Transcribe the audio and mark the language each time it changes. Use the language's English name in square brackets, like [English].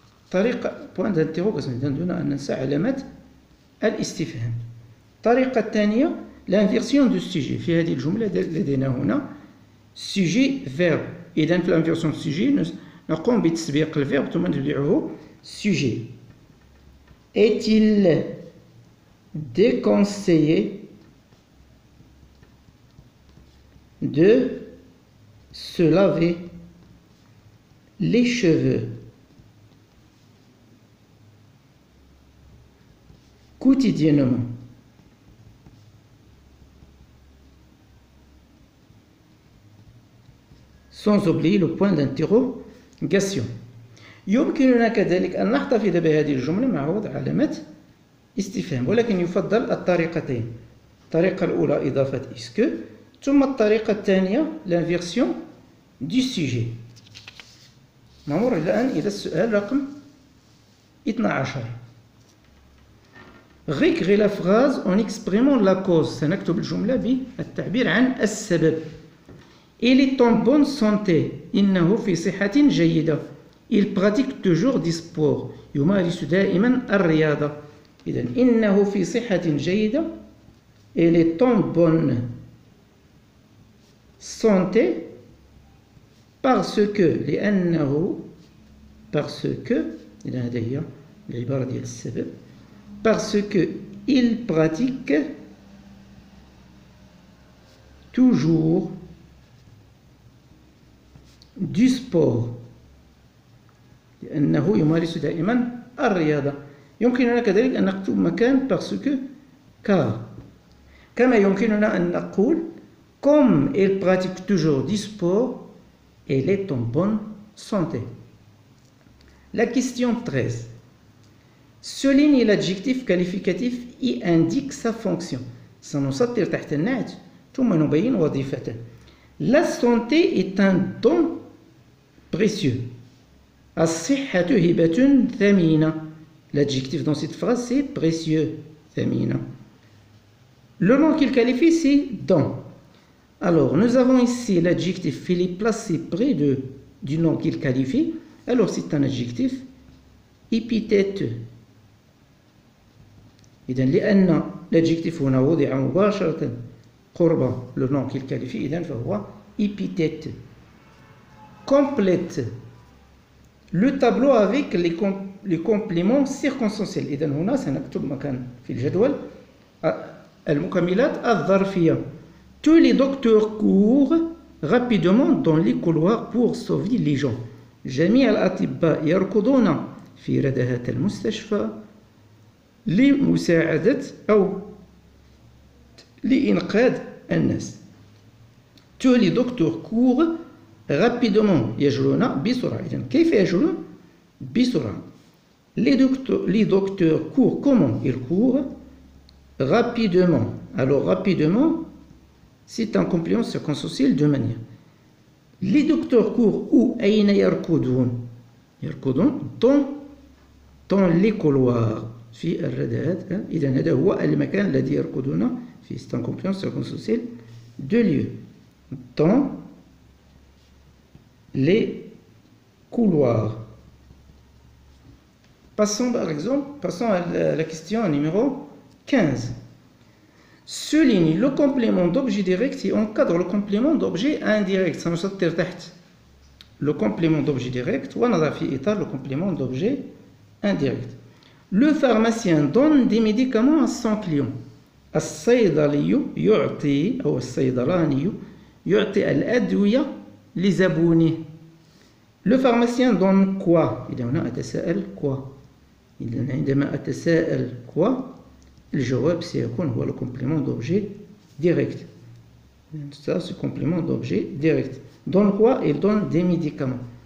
[Arabic] طريقة [French] point d'interrogation [Arabic] دون أن ننسى علامة الاستفهام. الطريقة الثانية [French] l'inversion du sujet. [Arabic] في هذه الجملة لدينا هنا [French] sujet verbe. [Arabic] إذن في [French] l'inversion du sujet [Arabic] نقوم بتسبيق الفيرب ثم نتبعه sujet. [French] Est-il déconseillé de se laver les cheveux quotidiennement? Sans oublier le point d'interrogation. [Arabic] يمكننا كذلك أن نحتفظ بهذه الجملة مع وضع علامة استفهام، ولكن يفضل الطريقتين. الطريقة الأولى إضافة est-ce que، ثم الطريقة الثانية [French] l'inversion du sujet. [Arabic] نمر الآن إلى السؤال رقم 12. [French] Récréer la phrase en exprimant la cause. [Arabic] سنكتب الجملة بالتعبير عن السبب. [French] Il est en bonne santé. [Arabic] إنه في صحة جيدة. [French] Il pratique toujours du sport. [Arabic] يمارس دائما الرياضة. إذن إنه في صحة جيدة. [French] Il est en bonne santé parce que [Arabic] لأنه [French] parce que [Arabic] إذن هذه هي العبارة ديال السبب [French] parce que il pratique toujours du sport. [Arabic] لأنه يمارس دائما الرياضة. يمكننا كذلك أن نكتب مكان [French] parce que [Arabic] car. كما يمكننا أن نقول [French] comme il pratique toujours du sport, elle est en bonne santé. La question 13. Souligne l'adjectif qualificatif et indique sa fonction. [Arabic] سنسطر تحت النعت ثم نبين وظيفته. [French] La santé est un don précieux. [Arabic] الصحة هبة ثمينة. [French] L'adjectif dans cette phrase c'est précieux, [Arabic] ثمينة. [French] Le nom qu'il qualifie c'est don. Alors nous avons ici l'adjectif, il est placé près du nom qu'il qualifie. Alors c'est un adjectif épithète. [Arabic] إذن لأن l'adjectif هنا وضع مباشرة قرب [French] le nom qu'il qualifie [Arabic] إذن فهو épithète. [French] Complète le tableau avec les compléments circonstanciels. [Arabic] إذن هنا سنكتب مكان في الجدول المكملات الظرفية. [French] Tous les docteurs courent rapidement dans les couloirs pour sauver les gens. [Arabic] جميع الأطباء يركضون في ردهات المستشفى لمساعدة أو لإنقاذ الناس. [French] Tous les docteurs courent rapidement. [Arabic] يجرون بسرعة. إذن كيف يجرون؟ بسرعة. [French] Les docteurs courent comment? Ils courent rapidement. Alors rapidement, c'est un complément circonstanciel de manière. Les docteurs courent où [Arabic] أين يركضون يركضون [French] dans les couloirs [Arabic] في الردات إذا هذا هو المكان الذي يركضون فيه [French] c'est un complément circonstanciel de lieu dans les couloirs. Passons à la question numéro 15. Souligne le complément d'objet direct et encadre le complément d'objet indirect. [Arabic] سنسطر تحت [French] le complément d'objet direct [Arabic] ونضع في إطار [French] le complément d'objet indirect. Le pharmacien donne des médicaments à son client. [Arabic] الصيدلي يعطي أو الصيدلاني يعطي الأدوية لزبونه. [French] Le pharmacien donne quoi؟ [Arabic] إذا هنا أتساءل [French] quoi؟ [Arabic] إذا عندما أتساءل [French] quoi [Arabic] الجواب سيكون هو [French] le complément d'objet direct. Ça c'est complément d'objet direct. Donne quoi? Il donne des médicaments.